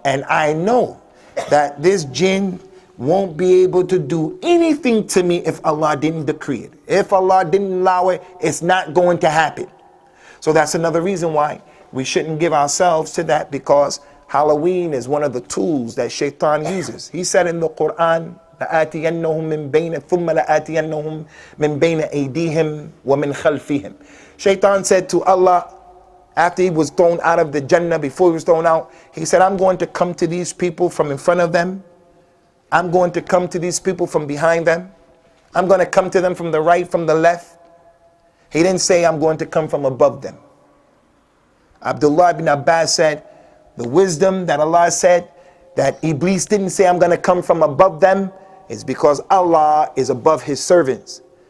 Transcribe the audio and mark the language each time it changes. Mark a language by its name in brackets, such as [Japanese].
[English] And I know that this jinn won't be able to do anything to me if Allah didn't decree it. If Allah didn't allow it, it's not going to happen. So that's another reason why we shouldn't give ourselves to that, because Halloween is one of the tools that Shaitan uses. He said in the Quran, [Arabic] لَآتِيَنَّهُم مِّن بَيْنِ ثُمَّ لَآتِيَنَّهُم مِّن بَيْنِ أَيْدِيهِمْ وَمِنْ خَلْفِهِمْ. [English] Shaitan said to Allah, after he was thrown out of the Jannah, before he was thrown out, he said, I'm going to come to these people from in front of them. I'm going to come to these people from behind them. I'm going to come to them from the right, from the left. He didn't say I'm going to come from above them. Abdullah ibn Abbas said, the wisdom that Allah said that Iblis didn't say I'm going to come from above them is because Allah is above his servants.